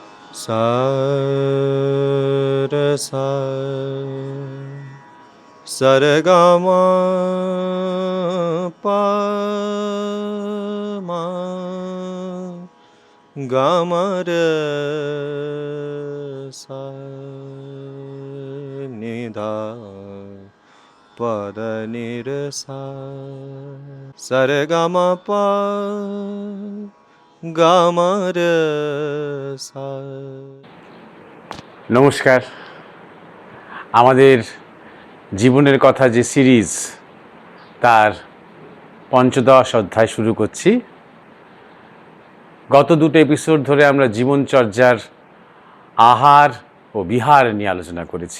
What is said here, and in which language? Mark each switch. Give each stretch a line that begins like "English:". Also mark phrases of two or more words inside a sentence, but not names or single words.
Bangla: सा र सा सरगम प म गम रे सा नि धा पद नि रे सा सरगम प गम रे सा। নমস্কার। আমাদের জীবনের কথা যে সিরিজ, তার পঞ্চদশ অধ্যায় শুরু করছি। গত দুটো এপিসোড ধরে আমরা জীবনচর্যার আহার ও বিহার নিয়ে আলোচনা করেছি।